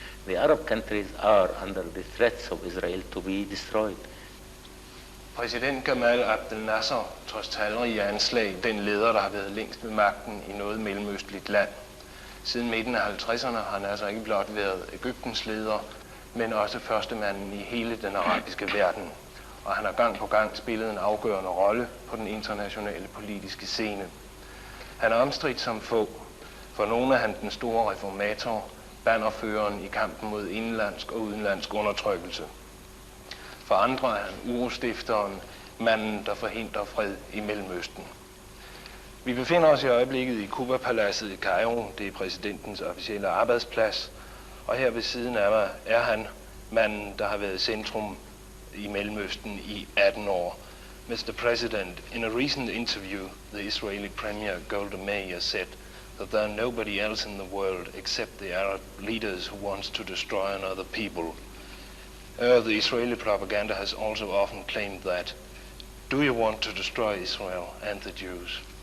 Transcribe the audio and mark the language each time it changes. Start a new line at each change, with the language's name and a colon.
English: The Arab countries are under the threats of Israel to be destroyed.
Danish: Præsident Jamaal Abdel-Nasser, trods talrige anslag, den leder, der har været længst ved magten i noget mellemøstligt land. Siden midten af 50'erne har han altså ikke blot været Egyptens leder, men også førstemanden i hele den arabiske verden. Og han har gang på gang spillet en afgørende rolle på den internationale politiske scene. Han er omstridt som få. For nogle er han den store reformator, bannerføreren i kampen mod indlandsk og udenlandsk undertrykkelse. For andre er han urostifteren, manden, der forhindrer fred i Mellemøsten. Vi befinder os i øjeblikket i Cuba-paladset i Kairo. Det er præsidentens officielle arbejdsplads. Og her ved siden af mig er han manden, der har været centrum i Mellemøsten i 18 år.
English: Mr. President, in a recent interview, the Israeli Premier Golda Meir said that there are nobody else in the world except the Arab leaders who wants to destroy another people. The Israeli propaganda has also often claimed that. Do you want to destroy Israel and the Jews?